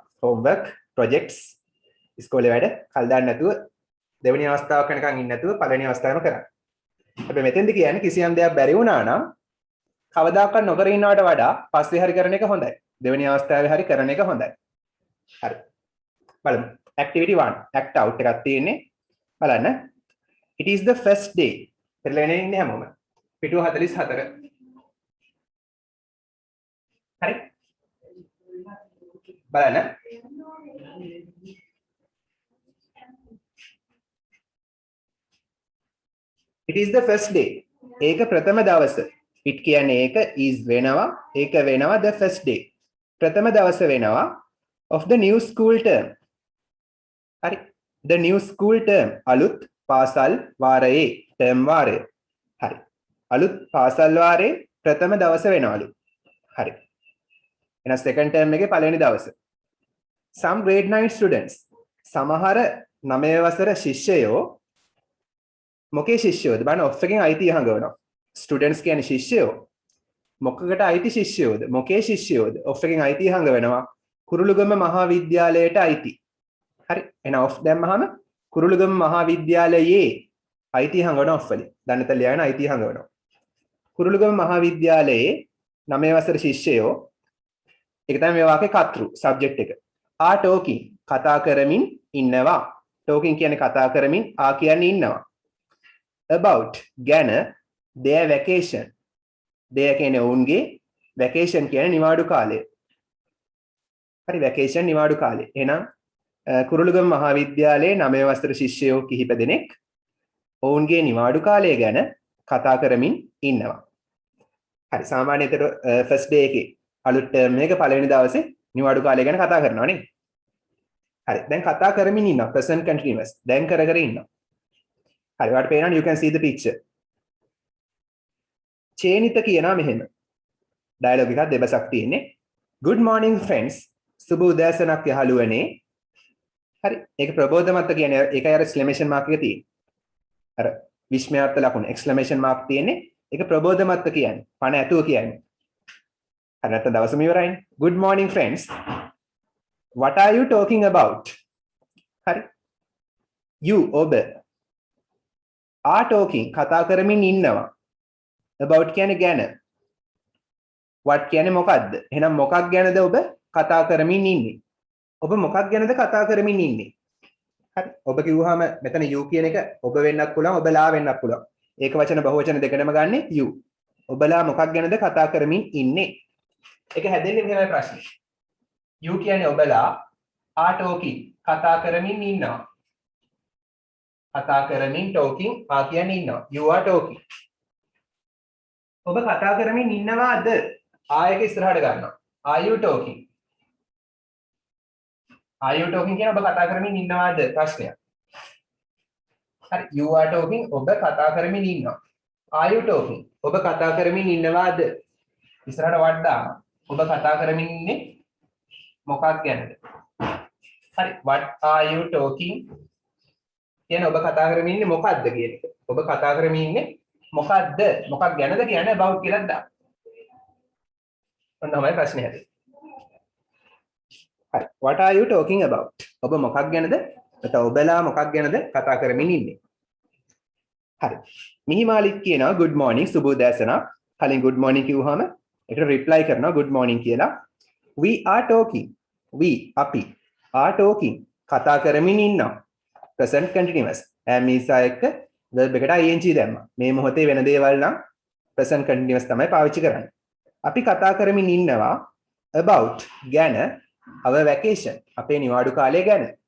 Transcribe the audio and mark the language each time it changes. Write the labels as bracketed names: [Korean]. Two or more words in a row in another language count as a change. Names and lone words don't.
[English] homework, projects, [Sinhala] ඉස්කෝලේ වැඩ කල් දාන්න නැතුව දෙවෙනි අවස්ථාවක් වෙනකන් ඉන්න නැතුව පළවෙනි අවස්ථාවෙම කරන්න. හැබැයි මෙතෙන්ද කියන්නේ කිසියම් දෙයක් බැරි වුණා නම් කවදාකවත් නොකර ඉන්නවට වඩා පස්සේ හරි කරන එක හොඳයි. දෙවෙනි අවස්ථාවේ හරි කරන එක හොඳයි. හරි. බලමු. activity 1 [English] act out [Sinhala] එකක් තියෙන්නේ. බලන්න. [English] It is the first day. [Sinhala] පෙරලගෙන ඉන්නේ හැමෝම. පිටුව 44. හරි. බලන්න. [English] It is the first day. [Sinhala] ඒක ප්‍රථම දවස. it කියන්නේ ඒක is වෙනවා. ඒක වෙනවා [English] the first day. [Sinhala] ප්‍රථම දවස වෙනවා [English] of the new school term. [Sinhala] හරි. [English] the new school term [Sinhala] අලුත් පාසල් වාරයේ term වාරය. හරි. අලුත් පාසල් වාරයේ ප්‍රථම දවස වෙනවලු. හරි. එහෙනම් [English] second term [Sinhala] එකේ පළවෙනි දවස. [English] some grade 9 students [Sinhala] සමහර 9 වසර ශිෂ්‍යයෝ මොකේ ශිෂ්‍යයෝද? බලන්න off එකෙන් අයිතිය හංගවනවා. students කියන්නේ ශිෂ්‍යයෝ. මොකකට අයිති ශිෂ්‍යයෝද? මොකේ ශිෂ්‍යයෝද? off එකෙන් අයිතිය හංගවනවා. කුරුළුගම මහාවිද්‍යාලයට අයිති. හරි. එහෙනම් off දැම්මහම කුරුළුගම මහාවිද්‍යාලයේ අයිතිය හංගවන off වලින්. දැන් ලියන අයිතිය හංගවනවා. කුරුළුගම මහාවිද්‍යාලයේ 9 වසර ශිෂ්‍යයෝ ඒක තමයි මේ වාක්‍යයේ කර්තෘ subject එක. [English] are talking [Sinhala] කතා කරමින් ඉන්නවා. talking කියන්නේ කතා කරමින් ආ කියන්නේ ඉන්නවා. [English] about ගැන their vacation. [Sinhala] their කියන්නේ ඔවුන්ගේ vacation කියන්නේ නිවාඩු කාලය. හරි vacation නිවාඩු කාලය. එහෙනම් කුරුළුගම මහාවිද්‍යාලයේ 9 වසර ශිෂ්‍යයෝ කිහිප දෙනෙක් ඔවුන්ගේ නිවාඩු කාලය ගැන කතා කරමින් ඉන්නවා. හරි සාමාන්‍යයෙන් [English] first day [Sinhala] එකේ අලුත් term එක පළවෙනි දවසේ නිවාඩු කාලය ගැන කතා කරනවා නේ. හරි දැන් කතා කරමින් ඉන්නවා [English] present continuous. [Sinhala] දැන් කර ඉන්නවා. හරි ඔයාලට පේනවනේ [English] you can see the picture. [Sinhala] චේනිත කියනවා මෙහෙම. ඩයලොග් එකක් දෙබසක් තියෙන්නේ. [English] good morning friends. [Sinhala] සුබ උදෑසනක් යහළුවනේ. හරි ඒක ප්‍රබෝධමත්ත කියන්නේ ඒකයි අර [English] exclamation mark [Sinhala] එක තියෙන්නේ. අර විස්මයාර්ථ ලකුණ [English] exclamation mark [Sinhala] තියෙන්නේ. ඒක ප්‍රබෝධමත්ත කියන්නේ. පණ ඇතුව කියන්නේ. හරි නැත්නම් දවසම ඉවරයිනේ. [English] good morning friends. what are you talking about? [Sinhala] හරි. you ඔබ [English] are talking [Sinhala] කතා කරමින් ඉන්නවා. about කියන්නේ ගැන. what කියන්නේ මොකක්ද? එහෙනම් මොකක් ගැනද ඔබ කතා කරමින් ඉන්නේ? ඔබ මොකක් ගැනද කතා කරමින් ඉන්නේ? හරි. ඔබ කිව්වහම මෙතන you කියන එක ඔබ වෙන්නත් පුළුවන්, ඔබලා වෙන්නත් පුළුවන්. ඒක වචන බහුවචන දෙකම ගන්නෙ you. ඔබලා මොකක් ගැනද කතා කරමින් ඉන්නේ? ඒක හැදෙන්නේ මෙහෙමයි ප්‍රශ්නේ. you කියන්නේ ඔබලා [English] are talking [Sinhala] කතා කරමින් ඉන්නවා. කතා කරමින් talking ආ කියන්නේ ඉන්නවා. [English] you are talking. [Sinhala] ඔබ කතා කරමින් ඉන්නවාද? ආයක ඉස්සරහට ගන්නවා. [English] are you talking? are you talking [Sinhala] කියන ඔබ කතා කරමින් ඉන්නවාද ප්‍රශ්නයක්. හරි [English] you are talking [Sinhala] ඔබ කතා කරමින් ඉන්නවා. [English] are you talking [Sinhala] ඔබ කතා කරමින් ඉන්නවාද? ඉස්සරහට වඩා ඔබ කතා කරමින් ඉන්නේ මොකක් ගැනද? හරි [English] what are you talking [Sinhala] කියන ඔබ කතා කරමින් ඉන්නේ මොකක්ද කියන එක. ඔබ කතා කරමින් ඉන්නේ මොකක්ද? මොකක් ගැනද කියන්නේ about කියලා දාන්න. ඔන්න තමයි ප්‍රශ්නේ හැදෙන්නේ. හරි. [English] what are you talking about? [Sinhala] ඔබ මොකක් ගැනද? නැත්නම් ඔබලා මොකක් ගැනද කතා කරමින් ඉන්නේ? හරි. මිහිමාලිත් කියනවා [English] good morning [Sinhala] සුබ උදෑසනක්. කලින් [English] good morning [Sinhala] කිව්වහම ඒකට reply කරනවා [English] good morning [Sinhala] කියලා. [English] we are talking. we අපි are talking [Sinhala] කතා කරමින් ඉන්නවා. [English] present continuous. [Sinhala] ඇමීසා එක්ක verb එකට ing දැම්මා. මේ මොහොතේ වෙන දේවල් නම් [English] present continuous [Sinhala] තමයි පාවිච්චි කරන්නේ. අපි කතා කරමින් ඉන්නවා about ගැන [English] our vacation [Sinhala] අපේ නිවාඩු කාලය ගැන.